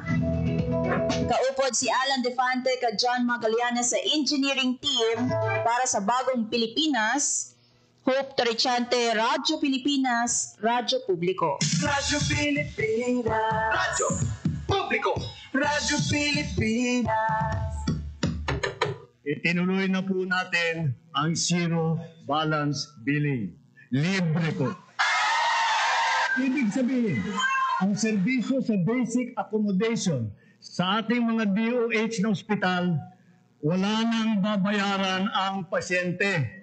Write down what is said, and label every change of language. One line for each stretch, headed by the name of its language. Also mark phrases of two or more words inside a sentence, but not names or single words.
Hiligaynon: Kaupod si Alan Defante kag John Magallanes sa
English: engineering team
Hiligaynon: para sa Bagong Pilipinas.
Filipino: Hope Torichante, Radyo Pilipinas, Radyo Publiko. Radyo Pilipinas. Radyo Publiko. Radyo Pilipinas. Itinuloy na po natin ang
English: zero balance billing.
Filipino: Libre po. Ibig sabihin, ang serbisyo sa
English: basic accommodation
Filipino: sa ating mga DOH na ospital, wala nang babayaran ang pasyente.